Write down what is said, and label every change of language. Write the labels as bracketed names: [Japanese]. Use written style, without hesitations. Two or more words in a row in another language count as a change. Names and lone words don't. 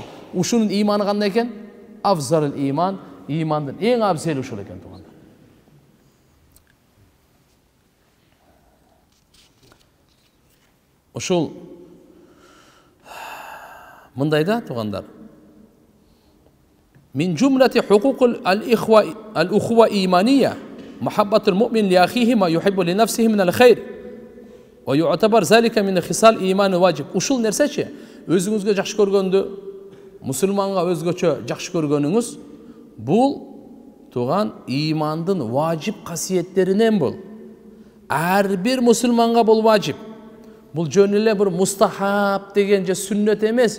[Kyrgyz] Ушунун иманы кандай экен? [Arabic] أفضل الإيمان, [Kyrgyz] имандын эң абзели ушул экен туугандар. Ушул мындай да туугандар. [Arabic] من جملة حقوق الأخوة الإيمانية محبة المؤمن لأخيه ما يحب لنفسه من الخير ويعتبر ذلك من خصال الإيمان الواجب. [Kyrgyz] Ушул нерсечи өзүңүзгө жакшы көргөндү мусулманга өзгөчө жакшы көргөнүңүз бул туган имандын важип касиеттеринен бул. Ар бир мусулманга бул важип. Бул жөн эле бир мустахаб деген же сүннөт эмес.